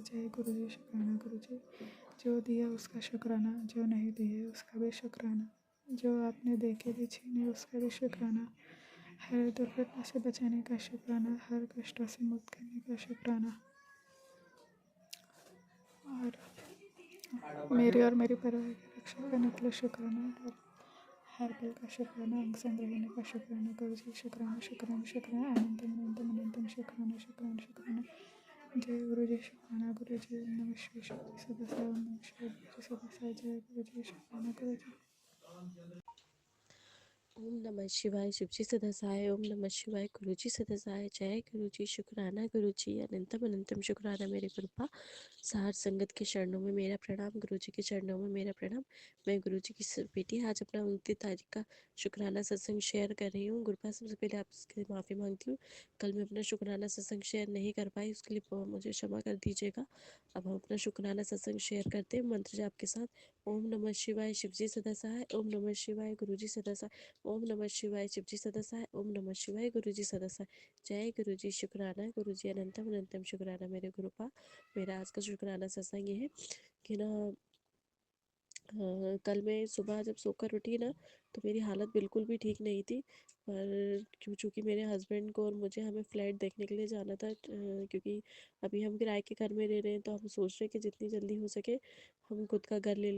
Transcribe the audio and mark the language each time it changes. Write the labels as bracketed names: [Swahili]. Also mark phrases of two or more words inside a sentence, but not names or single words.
[Hindi] जय गुरु जी, शुक्राना गुरु जी। जो दिया उसका शुक्राना, जो नहीं दिए उसका भी शुक्राना, जो आपने देखे भी छीने उसका भी शुक्राना, हर दुर्घटना से बचाने का शुक्राना, हर कष्टों से मुक्त करने का शुक्राना, और मेरे और मेरे परिवार की रक्षा करने के लिए शुक्राना, और हर पल का शुक्राना, अंग संग रहने का शुक्राना गुरु जी। शुक्राना शुक्राना शुक्राना, अनंतम अनंतम अनंतम शुक्राना शुक्राना शुक्राना। जय गुरु जी, शुक्राना गुरु जी। ओम नमः शिवाय, शक्ति सदा साई। ओम नमः शिवाय, गुरु जी सदा साई। जय गुरु जी, शुक्राना गुरु जी। ओम नमः शिवाय, शिवजी सदा सहाय। ओम नमः शिवाय, गुरुजी सदा सहाय। जय गुरुजी, शुक्राना गुरुजी। अनंतम अनंतम शुक्राना मेरे गुरुपा। सार संगत के चरणों में मेरा प्रणाम, गुरुजी के चरणों में मेरा प्रणाम। मैं गुरुजी की बेटी आज अपना 29 तारीख का शुक्राना सत्संग शेयर कर रही हूँ। गुरुपा सबसे पहले आपसे माफ़ी मांगती हूँ, कल मैं अपना शुक्राना सत्संग शेयर नहीं कर पाई, उसके लिए मुझे क्षमा कर दीजिएगा। अब हम अपना शुक्राना सत्संग शेयर करते हैं मंत्र जाप के साथ। ओम नमः शिवाय, शिवजी सदा सहाय। ओम नमः शिवाय, गुरुजी सदा सहाय। ओम नमः शिवाय, शिवजी सदा सहाय। ओम नमः शिवाय, गुरुजी सदा सहाय। जय गुरुजी, शुक्राना गुरुजी। अनंतम अनंतम शुक्राना मेरे गुरुपा। मेरा आज का शुक्राना सत्संग ये है कि ना, कल मैं सुबह जब सोकर उठी ना, तो मेरी हालत बिल्कुल भी ठीक नहीं थी। पर चूँकि मेरे हस्बैंड को और मुझे हमें फ्लैट देखने के लिए जाना था, क्योंकि अभी हम किराए के घर में रह रहे हैं, तो हम सोच रहे हैं कि जितनी जल्दी हो सके हम खुद का घर ले लें।